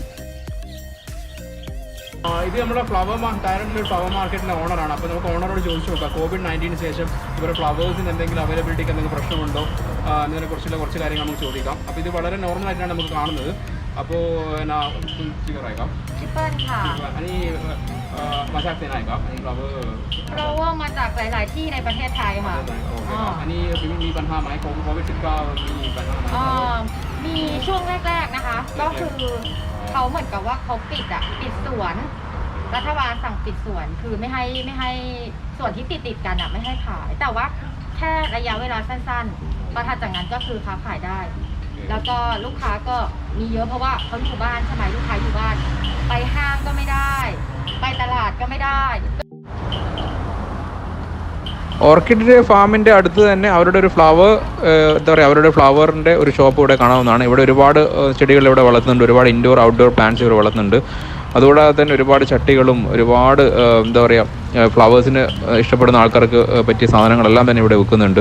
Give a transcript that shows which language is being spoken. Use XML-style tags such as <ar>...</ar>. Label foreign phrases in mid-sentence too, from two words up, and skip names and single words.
<ml>ഇത് നമ്മുടെ തായ്ലൻഡിലെ</ml> <en>flower market</en> <ml>ഓണറാണ്. അപ്പോൾ നമുക്ക് ഓണറോട് ചോദിച്ചു നോക്കാം, COVID-19 ശേഷം ഇവരുടെ ഫ്ലവേഴ്സിന് എന്തെങ്കിലും അവൈലബിലിറ്റിക്ക് എന്തെങ്കിലും പ്രശ്നമുണ്ടോ എന്നതിനെക്കുറിച്ചുള്ള കുറച്ച് കാര്യങ്ങൾ നമുക്ക് ചോദിക്കാം. അപ്പോൾ ഇത് വളരെ നോർമലായിട്ടാണ് നമുക്ക് കാണുന്നത്. അപ്പോൾ ഫിഗറായേക്കാം</ml> <th>อันนี้มาจากที่ไหนครับอันนี้flower มาจากหลายๆที่ในประเทศไทยค่ะ อันนี้มีปัญหาไหมโควิด -19 มีปัญหาไหม มีช่วงแรกๆนะคะก็คือเขาเหมือนกับว่าเขาปิดสวนรัฐบาลสั่งปิดสวนคือไม่ให้ส่วนที่ติดกันไม่ให้ขายแต่ว่าแค่ระยะเวลาสั้นๆพอถัดจากนั้นก็คือค้าขายได้แล้วก็ลูกค้าก็มีเยอะเพราะว่าเขาอยู่บ้านใช่ไหมลูกค้าอยู่บ้านไปห้างก็ไม่ได้ไปตลาดก็ไม่ได้</th> <en>orchid farm</en> <ml>അടുത്ത് തന്നെ അവരുടെ ഒരു അവരുടെ ഫ്ലവറിൻ്റെ ഒരു ഷോപ്പ് ഇവിടെ കാണാവുന്നതാണ്. ഇവിടെ ഒരുപാട് ചെടികൾ ഇവിടെ വളർത്തുന്നുണ്ട്. ഒരുപാട്</ml> <en>indoor outdoor plants</en> <ml>ഇവിടെ വളർത്തുന്നുണ്ട്. അതുകൂടാതെ തന്നെ ഒരുപാട് ചട്ടികളും ഒരുപാട് ഫ്ലവേഴ്സിന് ഇഷ്ടപ്പെടുന്ന ആൾക്കാർക്ക് പറ്റിയ സാധനങ്ങളെല്ലാം തന്നെ ഇവിടെ വിൽക്കുന്നുണ്ട്.</ml>